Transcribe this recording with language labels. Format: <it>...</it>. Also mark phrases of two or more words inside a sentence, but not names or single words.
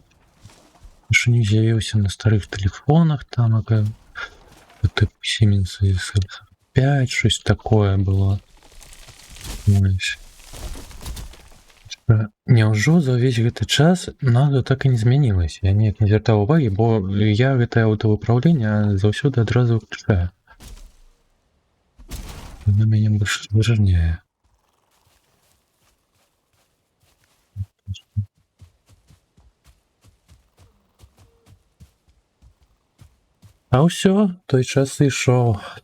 <uk>Що не з'явився на старих телефонах, там, яка... Типу Siemens SL5, щось таке було. Ось.</uk> <be>Няўжо за ўвесь гэты час назва так і не змянілася. Я неяк не звяртаў увагі, бо я гэтае аўтавыпраўленне заўсёды адразу выключаю. Яно мяне больш выжарняе. А ўсё, той час ішоў.</be>